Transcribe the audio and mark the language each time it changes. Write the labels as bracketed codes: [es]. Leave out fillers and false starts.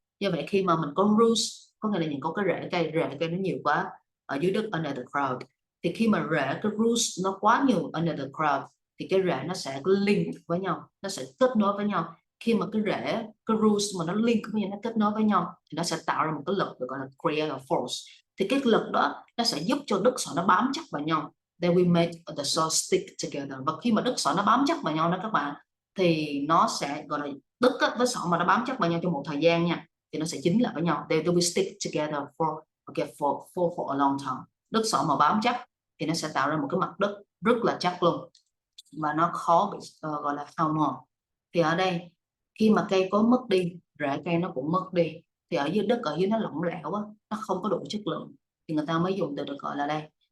[vi] Như vậy khi mà mình có roots, có nghĩa là những có cái rễ cây nó nhiều quá ở dưới đất [en] under the ground, [vi] thì khi mà cái roots nó quá nhiều under the ground thì cái rễ nó sẽ link với nhau, nó sẽ kết nối với nhau. Khi mà cái roots mà nó link với nhau, nó kết nối với nhau thì nó sẽ tạo ra một cái lực được gọi là [en] create a force. [vi] Thì cái lực đó nó sẽ giúp cho đất sỏi nó bám chắc vào nhau. [en] Then we make the soil stick together. [vi] Và khi mà đất sỏi nó bám chắc vào nhau đó các bạn, thì nó sẽ gọi là đất với sỏi mà nó bám chắc vào nhau trong một thời gian nha, thì nó sẽ dính lại với nhau. [en] They will stick together for a long time. [vi] Đất sỏi mà bám chắc thì nó sẽ tạo ra một cái mặt đất rất là chắc luôn, và nó khó bị gọi là hao mòn. Thì ở đây khi mà cây cối mất đi, rễ cây nó cũng mất đi, thì ở dưới đất, ở dưới nó lỏng lẻo á, nó không có đủ chất lượng, thì người ta mới dùng từ được gọi là đây.